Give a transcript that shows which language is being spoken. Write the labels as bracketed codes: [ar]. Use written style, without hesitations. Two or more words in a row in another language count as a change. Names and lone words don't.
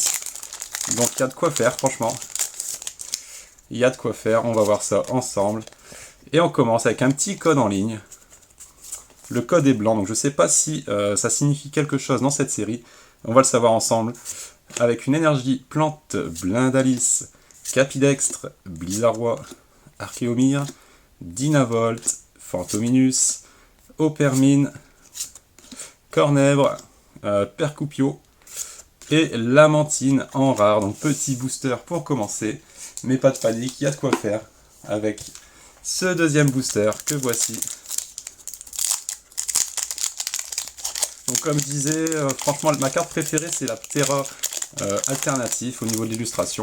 [fr] Donc il y a de quoi faire, franchement. Il y a de quoi faire, on va voir ça ensemble. Et on commence avec un petit code en ligne. Le code est blanc, donc je ne sais pas si ça signifie quelque chose dans cette série. On va le savoir ensemble. Avec une énergie plante, Blindalis, Capidextre, Blizzardroid, Archéomir, Dynavolt, Fantominus, Opermine, Cornèbre, Percupio et Lamantine en rare. Donc petit booster pour commencer. Mais pas de panique, il y a de quoi faire avec ce deuxième booster que voici. Donc comme je disais, franchement ma carte préférée c'est la Ptera alternatif au niveau de l'illustration.